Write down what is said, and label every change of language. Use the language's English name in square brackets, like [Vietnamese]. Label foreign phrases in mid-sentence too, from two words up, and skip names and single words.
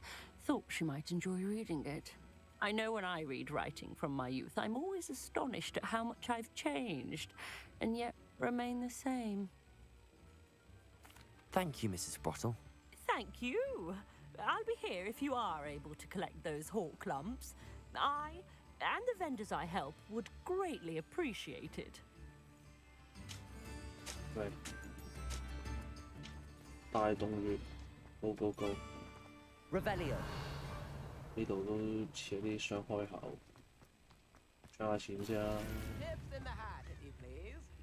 [English] Thought she might enjoy reading it. I know when I read writing from my youth, I'm always astonished at how much I've changed, and yet remain the same. Thank you, Mrs. Sprottle. Thank you. I'll be here if you are able to collect those hawk clumps. I and the vendors I help would greatly appreciate it. [Cantonese] 喂，大洞穴 ， [English] Go Go Go！ [Cantonese] Revelio。呢度都似啲雙開口，搶下錢先啦。 [English] Nips in the hat, if you please.